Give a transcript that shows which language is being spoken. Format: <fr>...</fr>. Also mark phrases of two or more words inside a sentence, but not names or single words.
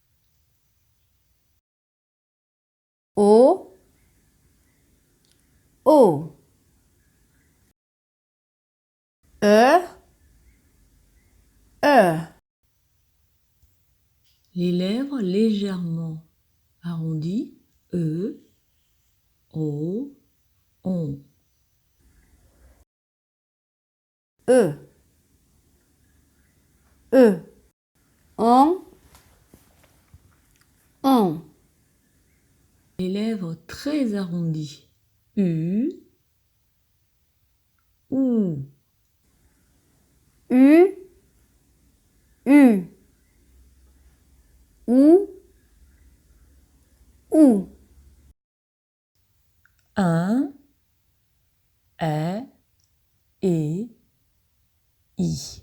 <fr>O, O. E, E. Les lèvres légèrement arrondies. E, O, on. E, E. On, on. Les lèvres très arrondies. U, ou. U, U. Ou, ou. Un, E, et, I.</fr>